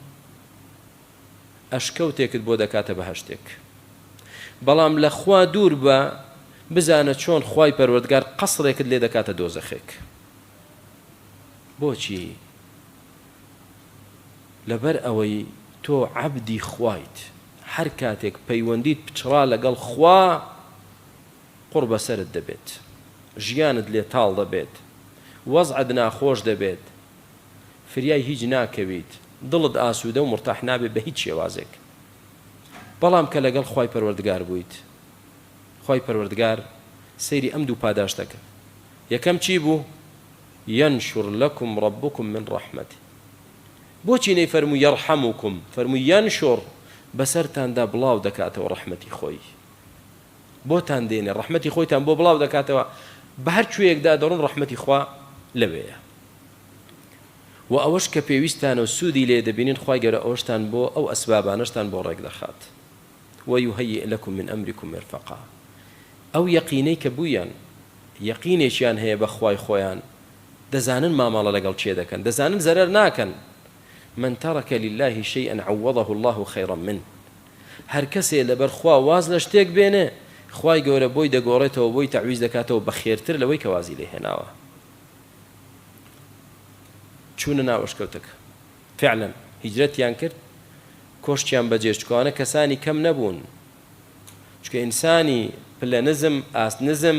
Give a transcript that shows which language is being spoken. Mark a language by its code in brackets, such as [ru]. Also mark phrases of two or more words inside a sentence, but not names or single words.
[ckb] ئەشکەوتێکت بۆ دەکاتە بەهەشتێک بەڵام لە خوا دوور بە بزانە چۆن خوای پەروەردگار قەسڕێکت لێ دەکاتە دۆزەخێک بۆچی لەبەر ئەوەی تۆ عەبدی خوایت هەر کاتێک پەیوەندیت پچڕا لەگەڵ خوا قوڕ بەسەرت دەبێت ژیانت لێ تاڵ دەبێت وەزعت ناخۆش دەبێت فریای هیچ ناکەویت دڵت ئاسوودە و مرتاح نابێت بە هیچ شێوازێک بەڵام کە لەگەڵ خوای پەروەردگار بوویت خوای پەروەردگار سەیری ئەم دوو پاداش دەکە یەکەم چی بوو [ar] ينشر لكم ربكم من رحمته [ckb] بۆچی نەیفەرموو يرحمكم فەرمووی ينشر بەسەرتاندا بڵاو دەکاتەوە ڕەحمەتی خۆی بۆتان دێنێ ڕەحمەتی خۆیتان بۆ بڵاو دەکاتەوە بە هەر کوێیەکدا دەڕۆن ڕەحمەتی خوا لەوەیە و ئەوەش کە پێویستانە و سوودی لێ دەبینین خوای گەورە ئەوەشتان بۆ ئەو ئەسبابانەشتان بۆ ڕێک دەخات [ar] ويهيئ لكم من أمركم مرفقا [ckb] ئەو یەقینەی کە بوویان یەقینێکیان هەیە بە خوای خۆیان دەزانن ماماڵە لەگەڵ چێ دەکەن دەزانن زەرەر ناکەن [ar] من ترك لله شيئا عوضه الله خيرا منه [ckb] هەر کەسێ لەبەر خوا واز لە شتێک بێنێ خوای گەورە بۆی دەگۆڕێتەوە بۆی تەعویز دەکاتەوە بە خێرتر لەوەی کە وازی لێ هێناوە چوونە ناو ئەشکەوتەکە فعلا هیجرەتیان کرد کۆشتیان بەجێ چکۆوانە کەسانی کەم نەبوون چکە ئینسانی پلە نزم ئاست نزم